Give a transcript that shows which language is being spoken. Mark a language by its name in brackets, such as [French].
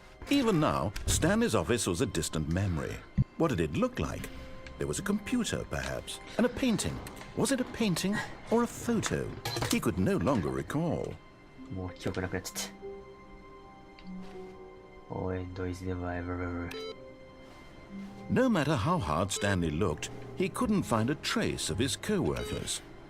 [English] Even now, Stanley's office was a distant memory. What did it look like? There was a computer, perhaps, and a painting. Was it a painting or a photo? He could no longer recall. [Japanese] もう記憶なくなっちゃった。 [English] Oh, end.THE NEVER.WHERE. No matter how hard Stanley looked, he couldn't find a trace of his co-workers.